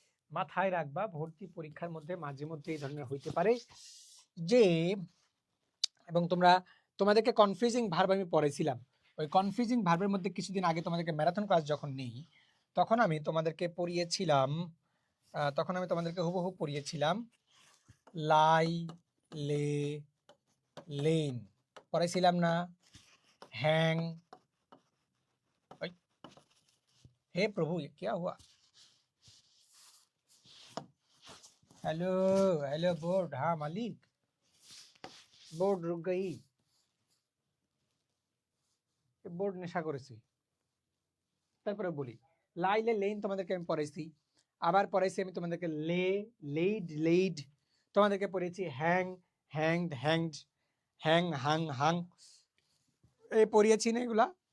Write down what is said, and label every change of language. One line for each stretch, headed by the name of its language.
Bangla: মাথায় রাখবা, ভর্তি পরীক্ষার মধ্যে মাঝে মধ্যে এই ধরনের হইতে পারে যে, এবং তোমাদেরকে কনফিউজিং ভার্ব আমি পড়েছিলাম। ওই কনফিউজিং ভার্বের মধ্যে কিছুদিন আগে তোমাদেরকে ম্যারাথন ক্লাস যখন নেই, তখন আমি তোমাদেরকে পড়িয়েছিলাম, তখন আমি তোমাদেরকে হুবহু পড়িয়েছিলাম লাই, লে, লেন, পড়াইছিলাম না?
Hindi: হ্যাং, हे प्रभु ये क्या हुआ? हेलो हेलो बोर्ड, हाँ मालिक, बोर्ड रुक गई।
Bangla: बोर्ड নেশা করেছে। তারপরে বলি, লাইলে লেন তোমাদেরকে আমি পড়াইছি, আবার পড়াইছি আমি তোমাদেরকে লে, লেইড, লেইড, তোমাদেরকে পড়েছি hang, hanged, hanged, hang, Hang, Hang, এই পড়িয়েছি না এগুলা?